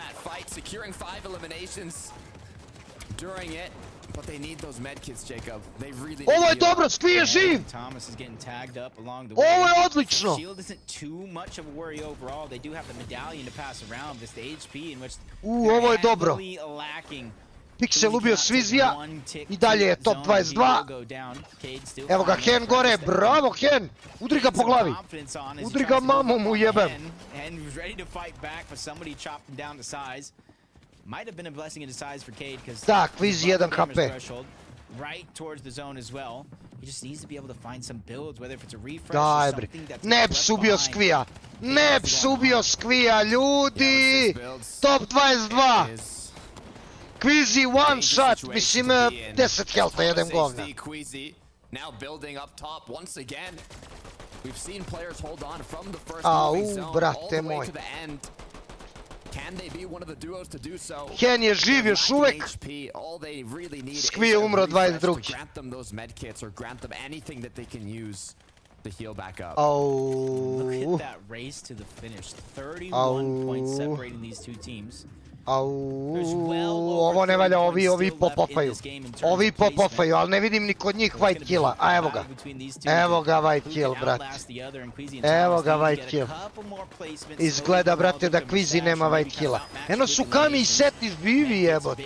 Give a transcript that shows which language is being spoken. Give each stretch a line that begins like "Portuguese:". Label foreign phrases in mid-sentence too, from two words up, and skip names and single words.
Serbian: Ovo je dobro, Skvi je živ. Ovo je odlično. Ovo je dobro. Pixel ubio Svizija i dalje je top 22. Evo ga Hen gore, bravo Hen! Udri ga po glavi. Udri ga mamu mu jebem. Da, Kviz 1 HP. Daj bre, Neps ubio Skvija. Neps ubio Skvija, ljudi! Top 22. Queasy
English: one shot,
Serbian: mislim 10 health-a jedem govna. Au, brate moj. Hen je živ još uvek. Skvi je umro 22.
English: Look at that race to the finish. 31 points separating these two teams.
Serbian: Ovo ne valja, ovi popofaju. Ovi popofaju, ali ne vidim ni kod njih
English: white killa.
Serbian: A evo ga. Evo ga
English: white kill,
Serbian: brate. Evo ga
English: white kill.
Serbian: Izgleda, brate, da Kvizi nema
English: white killa.
Serbian: Eno su Kami i Seti živi, jebote.